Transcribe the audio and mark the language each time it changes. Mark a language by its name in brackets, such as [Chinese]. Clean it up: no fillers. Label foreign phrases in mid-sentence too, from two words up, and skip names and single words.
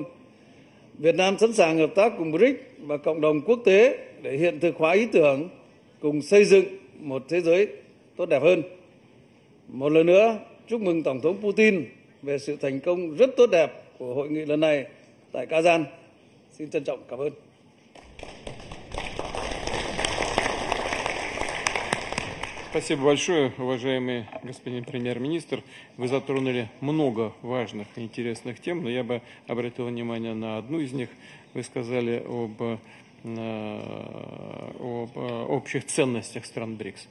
[Vietnamese] Việt Nam sẵn sàng hợp tác cùng BRICS và cộng đồng quốc tế để hiện thực hóa ý tưởng, cùng xây dựng một thế giới tốt đẹp hơn. Một lần nữa, chúc mừng Tổng thống Putin về sự thành công rất tốt đẹp của hội nghị lần này tại KAZAN. Xin trân trọng cảm ơn. [Russian] Спасибо большое, уважаемый господин премьер-министр. Вы затронули много важных и интересных тем, но я бы обратил внимание на одну из них. Вы сказали об общих ценностях стран БРИКС.